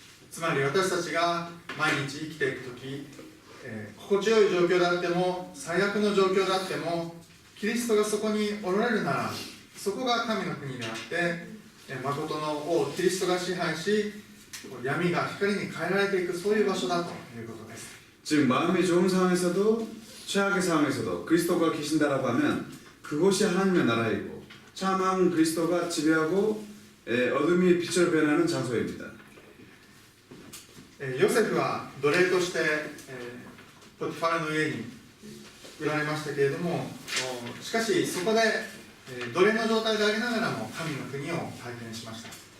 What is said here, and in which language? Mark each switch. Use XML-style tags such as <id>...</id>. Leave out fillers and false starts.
<ja>つまり私たちが毎日生きていくとき、心地よい状況であっても最悪の状況であってもキリストがそこにおられるならそこが神の国であって、誠の王キリストが支配し闇が光に変えられていくそういう場所だということです。</ja> <ko>즉 마음이 좋은 상황에서도 최악의 상황에서도 그리스도가 계신다라고 하면 그곳이 하나님의 나라이고 참한 그리스도가 지배하고 어둠이 빛으로 변하는 장소입니다.</ko> <ja>ヨセフは奴隷としてポティファラの家に売られましたけれども、しかしそこで奴隷の状態でありながらも神の国を体験しました。</ja>